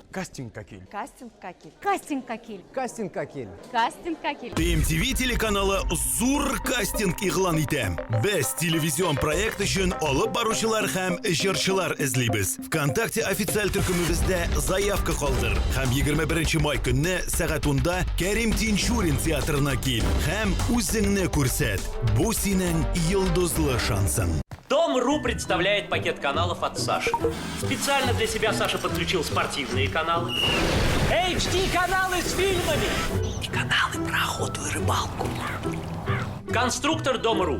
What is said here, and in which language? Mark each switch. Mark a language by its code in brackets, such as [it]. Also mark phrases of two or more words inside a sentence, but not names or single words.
[tt] Кастинг какил. Кастинг какил. Кастинг какил. Кастинг какил. Кастинг какил. TMTV телеканалы зур кастинг игълан итә. Без телевизион проект өчен алып баручылар һәм җырчылар эзлибез. ВКонтакте официаль төркемебездә заявка калдыр. Һәм 21 май көнне сәгать 10-да Кәрим Тинчурин театрына кил. Һәм үзеңне күрсәт. Бу синең йолдызлы шансың. [ru] Дом.ру представляет пакет каналов от Саши. Специально для себя Саша подключил спортивные каналы. HD-каналы с фильмами. И каналы про охоту и рыбалку. Конструктор Дом.ру.